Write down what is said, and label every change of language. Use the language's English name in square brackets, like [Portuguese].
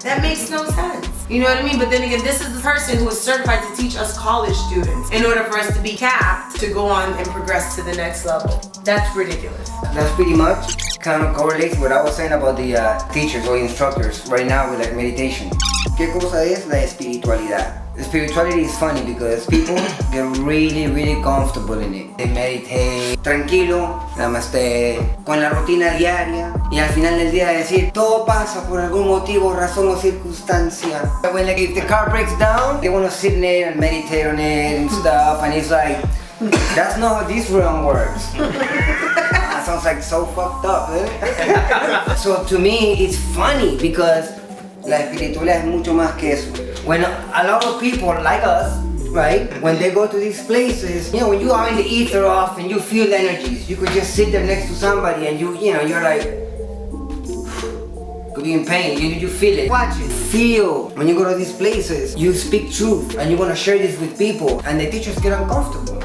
[English] That makes no sense. You know what I mean? But then again, this is the person who is certified to teach us college students in order for us to be capped to go on and progress to the next level. That's ridiculous. That's pretty much kind of correlates what I was saying about the teachers or instructors right now with like meditation. [Spanish] ¿Qué cosa es la espiritualidad? [English] Spirituality is funny because people get really, really comfortable in it. They meditate, [Spanish] tranquilo, namaste, con la rutina diaria y al final del día decir todo pasa por algún motivo, razón o circunstancia. [English] When like if the car breaks down, they want to sit in it and meditate on it and stuff, and it's like that's not how this realm works. That sounds like so fucked up, eh? So to me, it's funny because [Spanish] la espiritualidad es mucho más que eso. [English] When a lot of people like us, right, when they go to these places, when you are in the ether off and you feel the energies, you could just sit there next to somebody and you're like, could be in pain, you feel it. Watch it. Feel. When you go to these places, you speak truth and you want to share this with people and the teachers get uncomfortable.